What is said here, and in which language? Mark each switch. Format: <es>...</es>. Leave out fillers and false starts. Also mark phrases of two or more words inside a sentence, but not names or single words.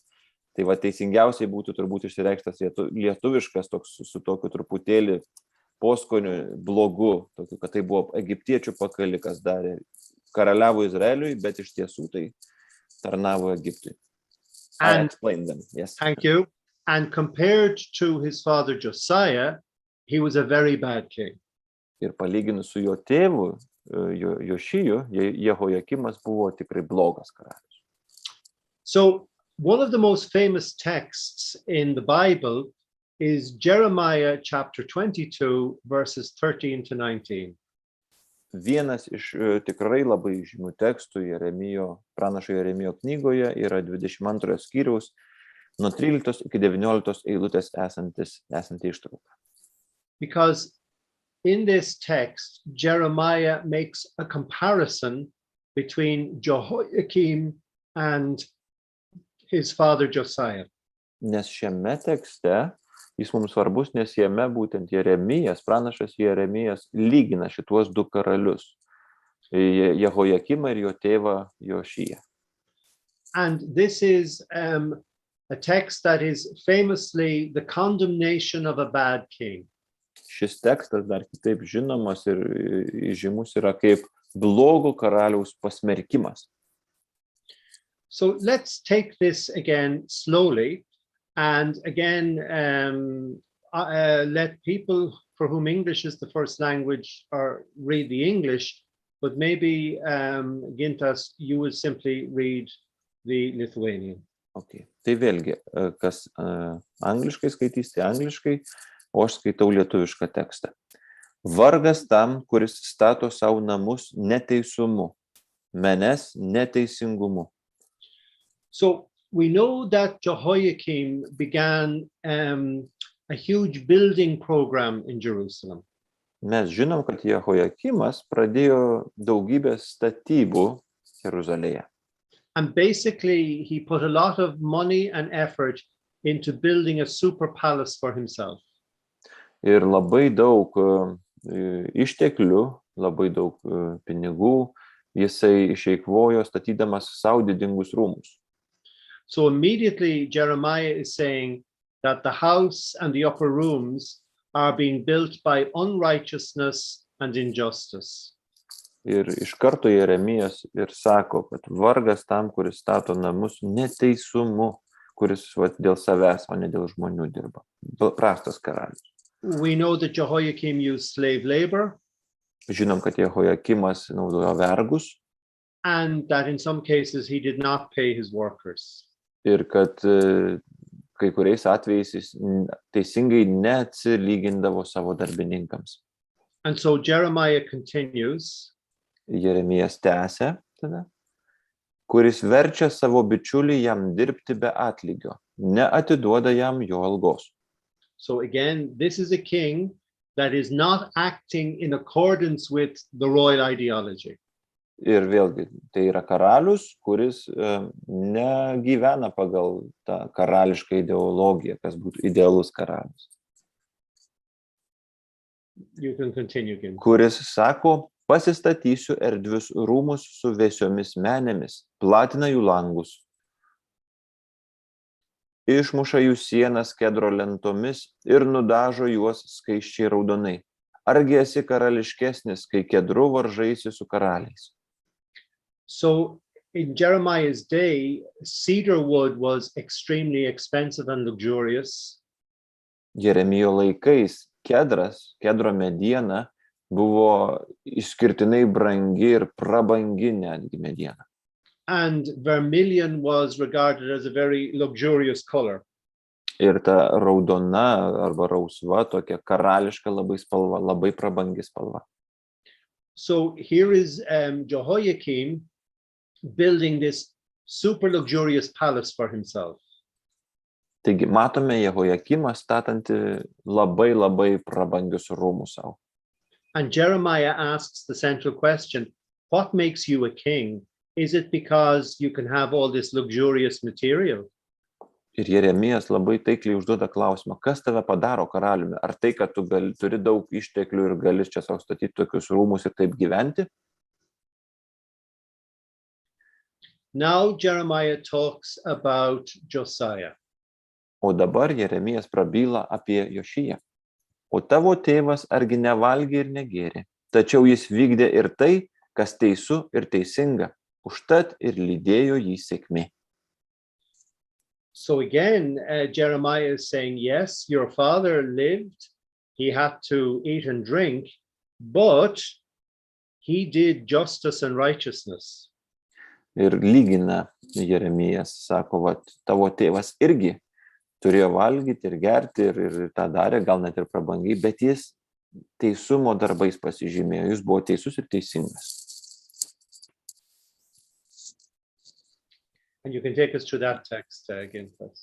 <lt>Tai va teisingiausiai būtų turbūt išsireikštas lietuviškas toks su tokiu truputėlį poskoniu blogu, tokiu, kad tai buvo egiptiečių pakalikas, darė karaliavo Izraeliui, bet iš tiesų tai tarnavo Egiptui.</lt> <en>I explained them. Yes. Thank you. And compared to his father Josiah, he was a very bad king.</en> <lt>Ir palyginus su jo tėvu, Jošiju, Jehoiakimas buvo tikrai blogas karalius.</lt> <en>So, one of the most famous texts in the Bible is Jeremiah chapter 22, verses 13 to 19.</en> <lt>Vienas iš tikrai labai žymių tekstų pranašo Jeremijo knygoje yra 22 skyriaus nuo 13 iki 19 eilutės esanti ištrauka.</lt> <en>Because in this text, Jeremiah makes a comparison between Jehoiakim and his father Josiah.</en> <lt>Nes šiame tekste jis mums svarbus, nes jame būtent pranašas Jeremijas lygina šituos du karalius, Jehoiakimą ir jo tėvą Jošiją.</lt> <en>And this is a text that is famously the condemnation of a bad king.</en> <lt>Šis tekstas dar kitaip žinomas ir žymus yra kaip blogo karaliaus pasmerkimas.</lt> <en>So let's take this again slowly. And again, let people for whom English is the first language or read the English, but maybe Gintas, you will simply read the Lithuanian. Okay.</en> <lt>Tai vėlgi, kas angliškai skaitys, tai angliškai, o aš skaitau lietuvišką tekstą. Vargas tam, kuris stato savo namus neteisumu, menes neteisingumu.</lt> <en>So we know that Jehoiakim began a huge building program in Jerusalem.</en> <lt>Mes žinom, kad Jehojakimas pradėjo daugybę statybų Jeruzalėje.</lt> <en>And basically, he put a lot of money and effort into building a super palace for himself.</en> <lt>Ir labai daug išteklių, labai daug pinigų jisai išeikvojo statydamas savo didingus rūmus.</lt> <en>So immediately Jeremiah is saying that the house and the upper rooms are being built by unrighteousness and injustice.</en> <lt>Ir iš karto Jeremijas ir sako, kad vargas tam, kuris stato namus neteisumu, kuris dėl savęs, o ne dėl žmonių dirba. Prastas karalius.</lt> <en>We know that Jehoiakim used slave labor.</en> <lt>Žinom, kad Jehojakimas naudojo vergus.</lt> <en>And that in some cases he did not pay his workers.</en> <lt>Ir kad kai kuriais atvejais jis teisingai neatsilygindavo savo darbininkams.</lt> <en>And so Jeremiah continues.</en> <lt>Jeremijas tęsia tada, kuris verčia savo bičiulį jam dirbti be atlygio, neatiduoda jam jo algos.</lt> <en>So again, this is a king that is not acting in accordance with the royal ideology.</en> <lt>Ir vėlgi, tai yra karalius, kuris negyvena pagal tą karališką ideologiją, kas būtų idealus karalius.</lt> <en>You can continue again.</en> <lt>Kuris sako, pasistatysiu erdvius rūmus su vėsiomis menėmis, platina jų langus, išmuša jų sienas kedro lentomis ir nudažo juos skaisčiai raudonai. Argi esi karališkesnis, kai kedru varžaisi su karaliais?</lt> <en>So in Jeremiah's day, cedar wood was extremely expensive and luxurious.</en> <lt>Jeremijo laikais kedro mediena buvo išskirtinai brangi ir prabangi netgi mediena.</lt> <en>And vermilion was regarded as a very luxurious color.</en> <lt>Ir ta raudona arba rausva, tokia karališka labai spalva, labai prabangi spalva.</lt> <en>So here is Jehoiakim building this super luxurious palace for himself.</en> <lt>Taigi matome Jehoiakimą statantį labai prabangius rūmus savo.</lt> <en>And Jeremiah asks the central question, what makes you a king? Is it because you can have all this luxurious material?</en> <lt>Ir Jeremijas labai taikliai užduoda klausimą, kas tave padaro karaliumi? Ar tai, kad tu turi daug išteklių ir gali čia savo statyti tokius rūmus ir taip gyventi?</lt> <en>Now Jeremiah talks about Josiah.</en> <lt>O dabar Jeremijas prabyla apie Jošiją. O tavo tėvas argi nevalgė ir negėrė, tačiau jis vykdė ir tai, kas teisų ir teisinga, užtat ir lydėjo jį sėkmė.</lt> <en>So again, Jeremiah is saying, yes, your father lived, he had to eat and drink, but he did justice and righteousness.</en> <lt>Ir lygina Jeremijas, sako, tavo tėvas irgi turėjo valgyti ir gerti ir tą darė, gal net ir prabangiai, bet jis teisumo darbais pasižymėjo, jis buvo teisus ir teisingas.</lt> <en>And you can take us through that text again, please.</en>